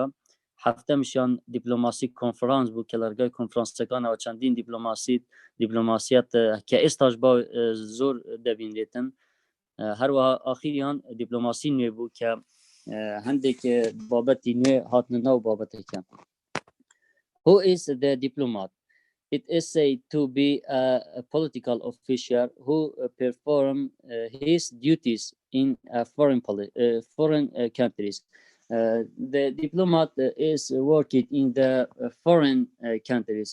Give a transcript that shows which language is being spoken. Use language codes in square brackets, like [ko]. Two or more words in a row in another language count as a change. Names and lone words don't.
[ckb] هەفتەمیشیان دیپلۆماسی کۆنفرانس بوو کە لەرگای کۆنفرانسەکانەوە چەندین دیپلۆماسیەت کە ئێستاش زۆر دەبینرێتن. هەروەها ئاخیریان دیپلۆماسی نوێ بوو کە هەندێک بابەتی نوێ هاتنە ناو بابەتێکە. [en] Who is the diplomat? It is said to be a political official who perform his duties in foreign countries. The diplomat is working in the foreign countries.